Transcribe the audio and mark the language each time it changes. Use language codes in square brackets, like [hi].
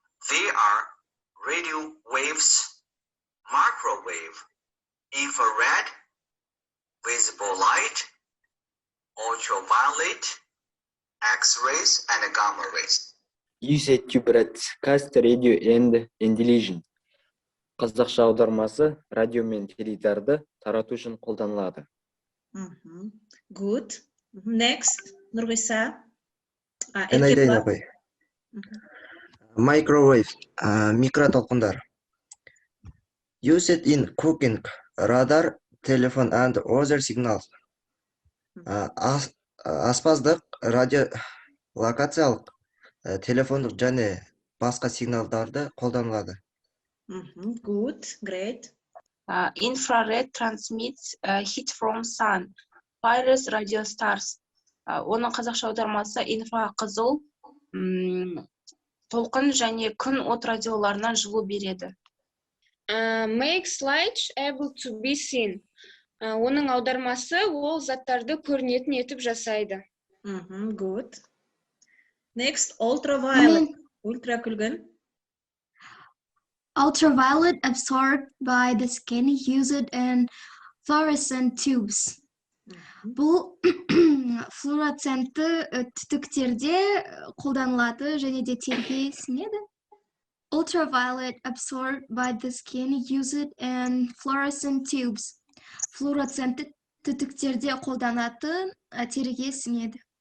[en] They are radio waves, microwave, infrared, visible light, ultraviolet, X-rays, and gamma rays. Used to broadcast radio and television. [kk] Қазақша аудармасы радио мен теледидарды тарату үшін қолданылады. [en] Good. Next, Нұрғиса. [kk] Мен айтайын апай. [en] Microwave, микротолқындар. Used in cooking, radar, telephone and other signals. [kk] Аспаздық, радиолокациялық, телефондық және басқа сигналдарды қолданылады. [en] Good, great. Infrared transmits heat from sun, fires radio stars. [kk] Оның қазақша аудармасы инфрақызыл толқын және күн от радиоларынан жылу береді. [en] Makes light able to be seen. [kk] Оның аудармасы ол заттарды көрінетін етіп жасайды. [en] Good. Next, ultraviolet. Ультракүлгін. Ultraviolet absorbed by the skin used in fluorescent tubes. [kk] Бұл флуоресцентті түтіктерде қолданылады және де терге сіңеді. [en] Ultraviolet absorbed by the skin used in fluorescent tubes. [kk] Флуоресцентті түтіктерде қолданатын терге сіңеді.